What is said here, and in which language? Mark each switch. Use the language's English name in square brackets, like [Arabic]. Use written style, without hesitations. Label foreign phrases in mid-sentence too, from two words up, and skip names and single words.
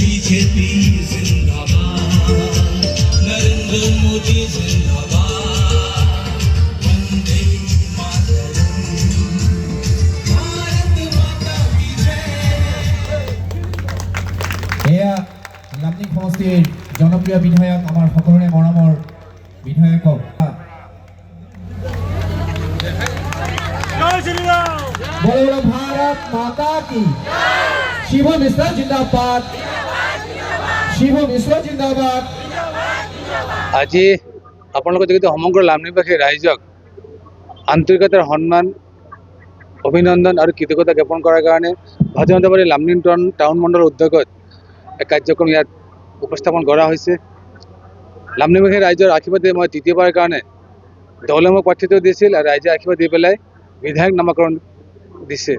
[Hindi] बीजेपी जिंदाबाद, नरेंद्र मोदी जिंदाबाद, वंदे मातरम, भारत माता की जय। [Assamese] এয়া লামডিং সমষ্টিৰ জনপ্ৰিয় বিধায়ক আমাৰ সকলোৰে মৰমৰ বিধায়কক [Hindi] बोलो बोलो भारत माता की शिव मिश्रा जिंदाबाद शिव मिश्रा जिंदाबाद [Assamese] আজি আপোনালোকে যদি সমগ্ৰ লামডিংবাসী ৰাইজক আন্তৰিকতাৰ সন্মান অভিনন্দন আৰু কৃতজ্ঞতা জ্ঞাপন কৰাৰ কাৰণে ভাৰতীয় জনতা পাৰ্টি লামডিং টাউন মণ্ডলৰ উদ্যোগত এক কাৰ্যক্ৰম ইয়াত উপস্থাপন কৰা হৈছে। লামডিংবাসী ৰাইজৰ আশীৰ্বাদে মই তৃতীয়বাৰৰ কাৰণে দলে মোক প্ৰাৰ্থিত্ব দিছিল আৰু ৰাইজে আশীৰ্বাদ দি পেলাই বিধায়ক নামাকৰণ দিছে।